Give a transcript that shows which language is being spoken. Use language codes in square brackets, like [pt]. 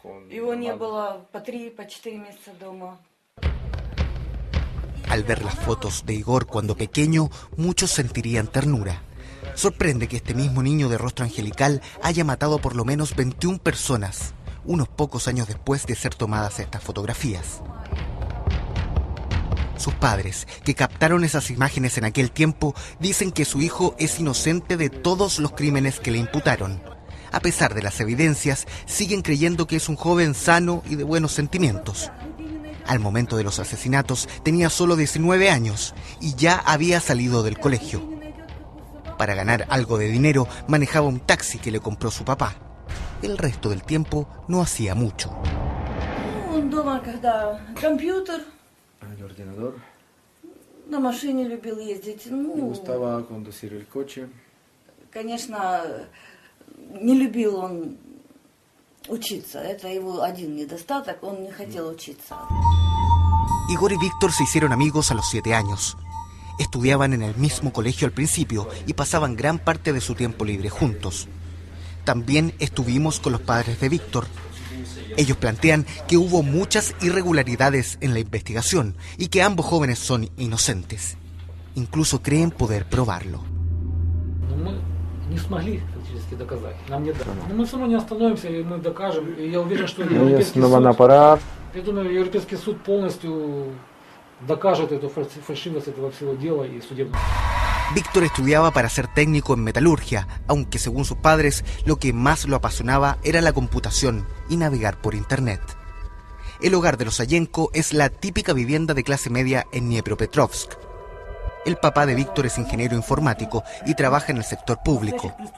[ru] Его не было по 3-4 месяца дома. [es] Al ver las fotos de Igor cuando pequeño, muchos sentirían ternura. Sorprende que este mismo niño de rostro angelical haya matado por lo menos 21 personas, unos pocos años después de ser tomadas estas fotografías. Sus padres, que captaron esas imágenes en aquel tiempo, dicen que su hijo es inocente de todos los crímenes que le imputaron. A pesar de las evidencias, siguen creyendo que es un joven sano y de buenos sentimientos. Al momento de los asesinatos tenía solo 19 años y ya había salido del colegio. Para ganar algo de dinero manejaba un taxi que le compró su papá. El resto del tiempo no hacía mucho. [ru] Он дома, когда компьютер, [es] El ordenador. [ru] на машине любил ездить. [es] Le gustaba conducir el coche. [ru] Конечно, не любил он учиться. Это его один недостаток, он не хотел учиться. [es] Igor y Víctor se hicieron amigos a los 7 años. Estudiaban en el mismo colegio al principio y pasaban gran parte de su tiempo libre juntos. También estuvimos con los padres de Víctor. Ellos plantean que hubo muchas irregularidades en la investigación y que ambos jóvenes son inocentes. Incluso creen poder probarlo. Ellos no van a parar. [ru] Я думаю, Европейский суд полностью докажет эту фальшивость этого всего дела и судебного. [es] Víctor estudiaba para ser técnico en metalurgia, aunque según sus padres lo que más lo apasionaba era la computación y navegar por internet. El hogar de los Sayenko es la típica vivienda de clase media en Dniepropetrovsk. El papá de Víctor es ingeniero informático y trabaja en el sector público.